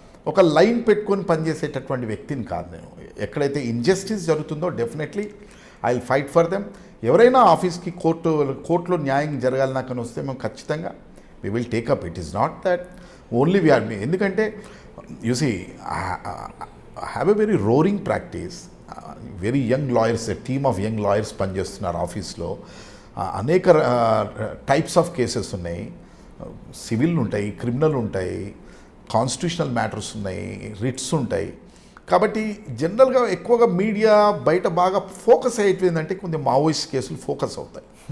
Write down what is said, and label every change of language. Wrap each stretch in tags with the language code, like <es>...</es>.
<te>ఒక లైన్ పెట్టుకొని పనిచేసేటటువంటి వ్యక్తిని కాదు నేను. ఎక్కడైతే ఇంజస్టిస్ జరుగుతుందో</te> <en>Definitely I will fight for them.</en> <te>ఎవరైనా ఆఫీస్కి కోర్టులో న్యాయం జరగాలి నాకని వస్తే మేము ఖచ్చితంగా</te> <en>we will take up. It is not that only we are,</en> <te>ఎందుకంటే</te> <en>you see I have a very roaring practice.</en> <te>Very young lawyers, team of young lawyers పనిచేస్తున్నారు ఆఫీస్లో. అనేక టైప్స్ ఆఫ్ కేసెస్ ఉన్నాయి. సివిల్ ఉంటాయి, క్రిమినల్ ఉంటాయి, constitutional matters ఉన్నాయి, writs ఉంటాయి. కాబట్టి జనరల్గా ఎక్కువగా మీడియా బయట బాగా ఫోకస్ అయిపోయిందంటే కొన్ని మావోయిస్ట్ కేసులు ఫోకస్ అవుతాయి.</te>